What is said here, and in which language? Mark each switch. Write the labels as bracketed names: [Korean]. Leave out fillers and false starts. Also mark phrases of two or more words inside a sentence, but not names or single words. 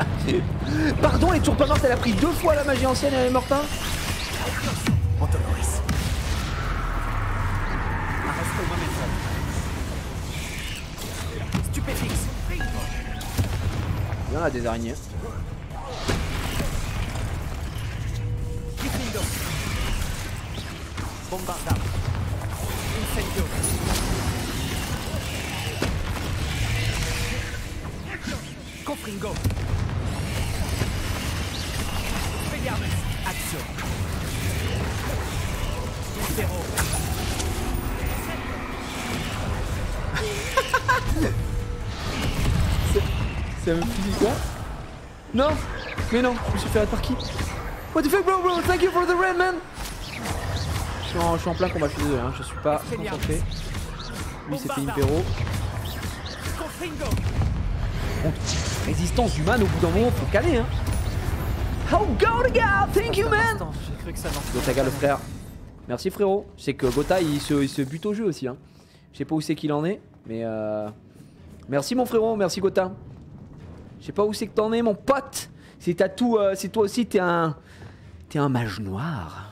[French] Pardon, elle est toujours pas morte, elle a pris 2 fois la magie ancienne et elle est morte, hein. Antoloris. Stupéfix. Il y en a des araignées. Gryffindor. Bombarda. Incendio. Confringo. Expelliarmus. Action. Impero. C'est un fusil quoi? Non. Mais non, je me suis fait par qui? [English] What the fuck bro, thank you for the raid man. [French] Je suis en plein combat, je suis désolé, hein, je suis pas concentré. Lui c'était Impero. Contre résistance humaine au bout d'un moment, faut caler hein. [English] Oh Gotaga, thank you man. [French] Gotaga le frère. Merci frérot. Je sais que Gota il se bute au jeu aussi hein. Je sais pas où c'est qu'il en est, mais merci mon frérot, merci Gota. Je sais pas où c'est que t'en es mon pote. C'est toi aussi t'es un mage noir.